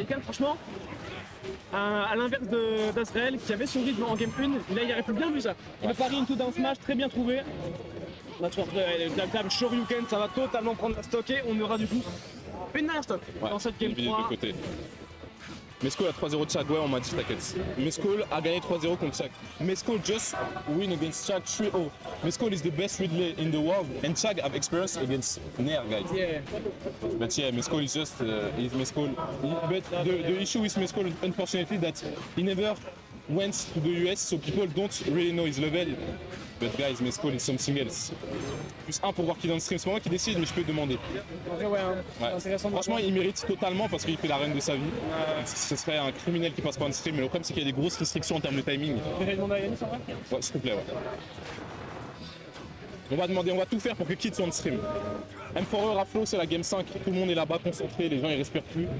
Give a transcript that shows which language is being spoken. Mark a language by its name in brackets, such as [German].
[French] Ikan, franchement, à l'inverse d'Azrael, qui avait son rythme en game 1, là, il aurait pu bien vu ça. Le pari into down smash, très bien trouvé. Là, tu vois, le clap Shoryuken, ça va totalement prendre la stock et on aura du coup une dernière stock Ouais, dans cette game une vidéo de 3. côté. Mescol a 3-0 de Chag, ouais, on m'a dit, t'inquiète. Mescol a gagné 3-0 contre Chag. [English] Mescol just win against Chag 3-0. Mescol is the best relay in the world, and Chag have experience against Nair, guys. Yeah. But yeah, Mescol is just, he's Mescol. But the issue with Mescol, unfortunately, that he never went to the US, so people don't really know his level. But guys, Mescol is something else. [French] Plus 1 pour voir qui est dans le stream, c'est pas moi qui décide, mais je peux demander. En vrai, ouais, hein. Ouais. C'est intéressant de Franchement, voir. il mérite totalement parce qu'il fait la reine de sa vie. Ce serait un criminel qui passe par un stream, mais le problème c'est qu'il y a des grosses restrictions en termes de timing. Je vais demander à Yannis en vrai. Ouais, s'il te plaît, ouais. On va tout faire pour que Kid soit en stream. M4E Raflo, c'est la game 5, tout le monde est là-bas concentré, les gens ils respirent plus.